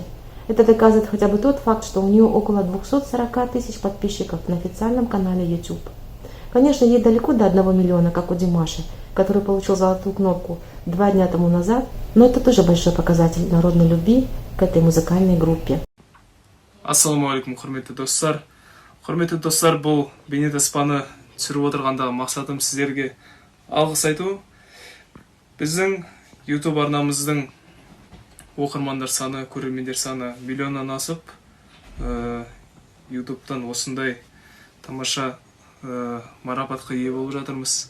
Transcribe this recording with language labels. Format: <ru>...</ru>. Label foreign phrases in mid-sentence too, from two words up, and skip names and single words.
<ru>Это доказывает хотя бы тот факт, что у нее около 240 тысяч подписчиков на официальном канале YouTube. Конечно, ей далеко до 1 миллиона, как у Димаша, который получил золотую кнопку 2 дня тому назад, но это тоже большой показатель народной любви к этой музыкальной группе.</ru> <ar>السلام عليكم,</ar> <kk>құрметті достар. Құрметті достар, бұл бейнетаспаны түсіріп отырғандағы мақсатым сіздерге алғыс айту. Біздің YouTube арнамыздың оқырмандар саны, көрермендер саны миллионнан асып, YouTube'тан осындай тамаша марапатқа ие болып жатырмыз.</kk>